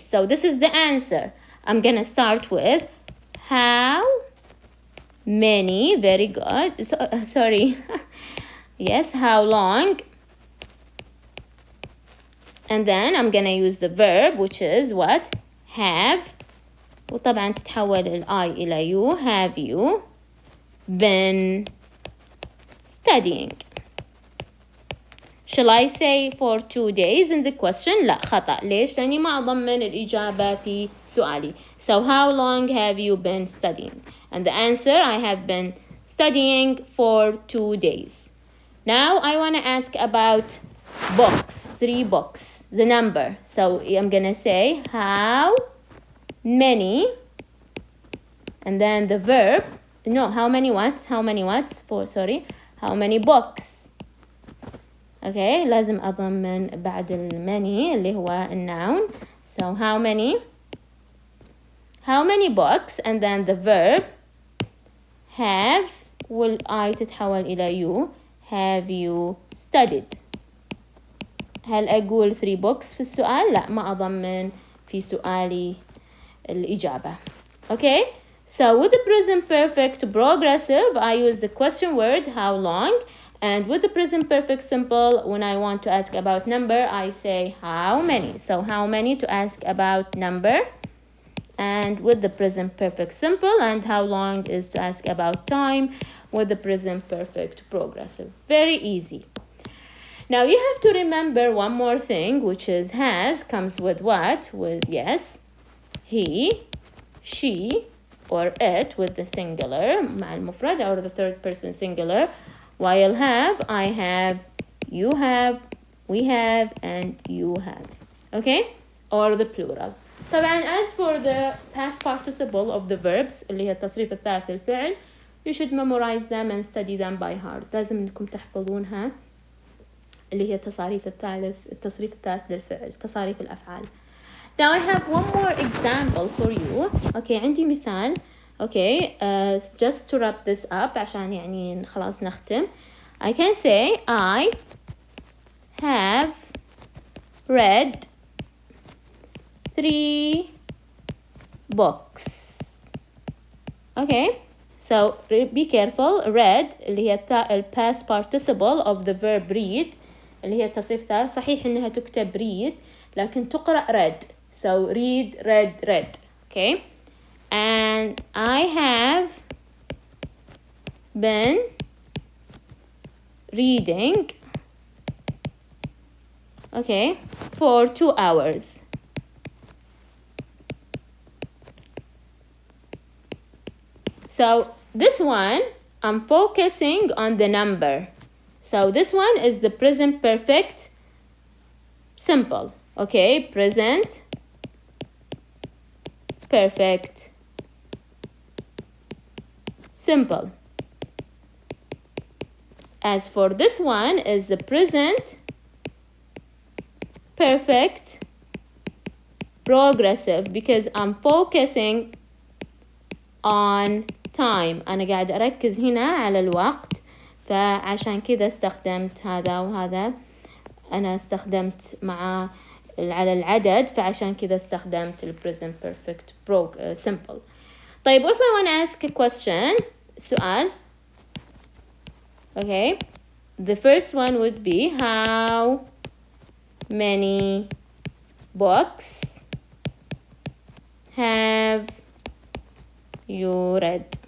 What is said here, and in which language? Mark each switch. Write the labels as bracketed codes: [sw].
[en] So this is the answer. I'm going to start with how many. Very good. Sorry. Yes, how long? And then I'm going to use the verb, which is what? Have. [ar] وطبعا تتحول ال I إلى you. [en] Have you been studying? Shall I say for 2 days in the question? [ar] لا خطأ. ليش؟ لأني ما أضمن الإجابة في سؤالي. [en] So how long have you been studying? And the answer, I have been studying for 2 days. Now I want to ask about books. 3 books. The number. So I'm going to say how many. And then the verb. No, how many what? How many what? How many books? [ar] Okay, لازم أضمن بعد many اللي هو الnoun. [en] So how many books, and then the verb have will I [ar] تتحول إلى [en] you. Have you studied? [ar] هل أقول 3 books في السؤال؟ لا، ما أضمن في سؤالي الإجابة. [en] Okay, so with the present perfect progressive I use the question word how long. And with the present perfect simple, when I want to ask about number, I say how many. So how many to ask about number. And with the present perfect simple, and how long is to ask about time with the present perfect progressive. Very easy. Now you have to remember one more thing, which is has comes with what? With yes, he, she, or it with the singular, [ar] مع المفرد, [en] or the third person singular. While have, I have, you have, we have, and you have. Okay? Or the plural. [ar] طبعا [en] as for the past participle of the verbs [ar] اللي هي التصريف الثالث للفعل, [en] you should memorize them and study them by heart. [ar] لازم انكم تحفظونها اللي هي التصريف الثالث للفعل, تصاريف الأفعال. [en] Now I have one more example for you. [ar] Okay, عندي مثال. [en] Okay, just to wrap this up [ar] عشان يعني خلاص نختم. [en] I can say I have read 3 books. Okay, so be careful. [ar] Read اللي هي ال [en] past participle of the verb read [ar] اللي هي تصريف صحيح إنها تكتب read لكن تقرأ read. [en] So read, read. Okay. And I have been reading, okay, for 2 hours. So this one, I'm focusing on the number. So this one is the present perfect simple, okay, present perfect simple. As for this one is the present perfect progressive because I'm focusing on time. [ar] أنا قاعد أركز هنا على الوقت، فعشان كذا استخدمت هذا وهذا. أنا استخدمت مع على العدد، فعشان كذا استخدمت ال present perfect simple. طيب [en] if I want to ask a question سؤال. Okay, the first one would be how many books have you read?